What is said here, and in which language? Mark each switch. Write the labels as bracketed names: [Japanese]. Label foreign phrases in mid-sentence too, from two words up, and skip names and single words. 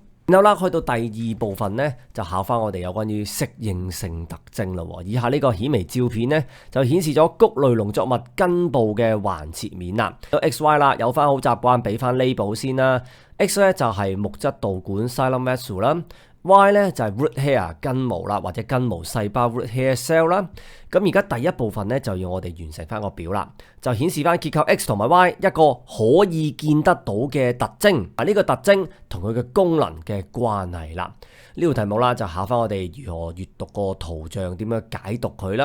[Cantonese] 然後啦，去到第二部分呢，就考翻我哋有關於適應性特徵啦。以下呢個顯微照片呢，就顯示咗穀類農作物根部嘅橫切面啦。有 X、Y 啦，有翻好習慣俾翻 label 先啦。X 咧就係木質導管 [English] xylem vessel [Cantonese] 啦。Y 咧就係 [English] root hair [Cantonese] 根毛啦，或者根毛細胞 [English] root hair cell [Cantonese] 啦。咁而家第一部分咧就要我哋完成翻個表啦，就顯示翻結構 X 同埋 Y 一個可以見得到嘅特徵，呢個特徵同佢嘅功能嘅關係啦。呢條題目啦就考翻我哋如何閱讀個圖像，點樣解讀佢啦。